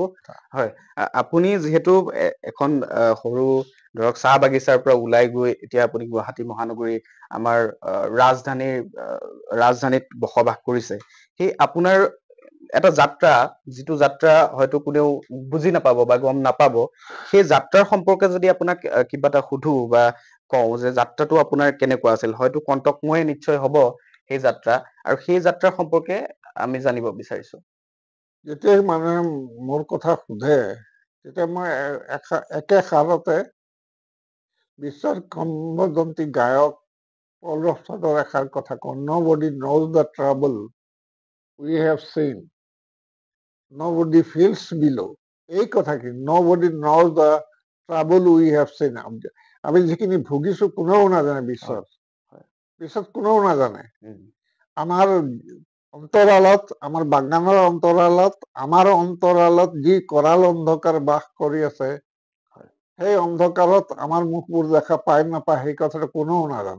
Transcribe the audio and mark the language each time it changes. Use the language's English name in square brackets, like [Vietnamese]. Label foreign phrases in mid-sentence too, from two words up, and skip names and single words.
[Assamese] হয়, আপুনি যিহেতু এখন সৰু ধৰক চাহ বাগিচাৰ পৰা ওলাই গৈ এতিয়া আপুনি গুৱাহাটী মহানগৰী আমাৰ ৰাজধানীত বসবাস কৰিছে, সেই আপোনাৰ এটা যাত্ৰা, যিটো যাত্ৰা হয়তো কোনেও বুজি নাপাব বা গম নাপাব, সেই যাত্ৰাৰ সম্পৰ্কে যদি আপোনাক কিবা এটা সুধো বা কওঁ যে যাত্ৰাটো আপোনাৰ কেনেকুৱা আছিল, হয়তো কণ্টকময় নিশ্চয় হ'ব সেই যাত্ৰা, আৰু সেই যাত্ৰাৰ সম্পৰ্কে আমি জানিব বিচাৰিছো। যেতিয়াই মানুহে মোৰ কথা সোধে, তেতিয়া মই একে সাৰতে বিশ্বৰ কিংবদন্তি গায়ক পল ৰহমানৰ এষাৰ কথা কওঁ, [English] nobody knows the trouble we have seen, nobody feels below। [Assamese] এই কথাখিনি, [English] nobody knows the trouble we have seen, [Assamese] আমি যিখিনি ভুগিছো কোনেও নাজানে, বিশ্বত কোনেও নাজানে। আমাৰ অন্তৰালত, আমাৰ বাগানৰ অন্তৰালত, আমাৰ অন্তৰালত যি কৰাল অন্ধকাৰ বাস কৰি আছে, সেই অন্ধকাৰত আমাৰ মুখবোৰ দেখা পায় নাপায় সেই কথাটো কোনেও নাজানে।